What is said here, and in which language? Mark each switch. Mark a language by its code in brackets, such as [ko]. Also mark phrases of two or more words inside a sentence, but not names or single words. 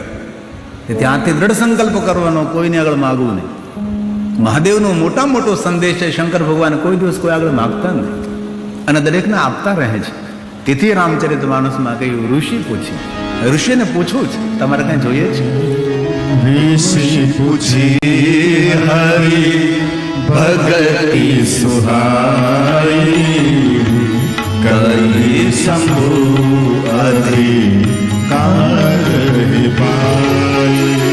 [gu] ત્યાંથી દ્રઢ સંકલ્પ કરવાનો, કોઈને આગળ માગવું નહીં. મહાદેવનો મોટા મોટો સંદેશ છે. શંકર ભગવાન કોઈ દિવસ કોઈ આગળ માગતા નથી અને દરેકને આપતા રહે છે. તેથી રામચરિત માનસમાં કહ્યું [awa] ऋषि पूछी. [gu] ઋષિને પૂછવું છે તમારે કઈ જોઈએ છે? [awa] ऋषि पूछी हरि भगति सुहाई, कही शंभु अधिकार पाई.